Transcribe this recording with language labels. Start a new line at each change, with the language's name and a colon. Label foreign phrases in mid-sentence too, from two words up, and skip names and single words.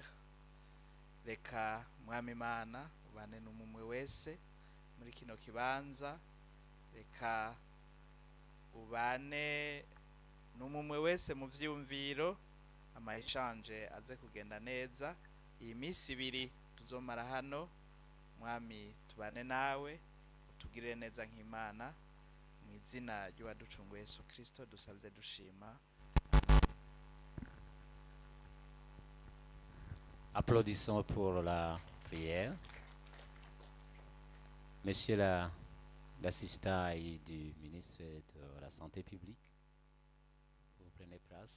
Rundi: Reka mwami Imana ubane n'umwe wese muri kino kibanza, reka ubane n'umwe wese mu vyumviro, amaheshanje aze kugenda neza. Iyi minsi ibiri tuzomara hano, mwami tubane nawe, utugirire neza nk'Imana, mu izina ry'uwaducunguye Yesu Kristo dusabye dushima.
French: Applaudissons pour la prière. Monsieur l'assistant du ministre de la Santé publique, vous prenez place.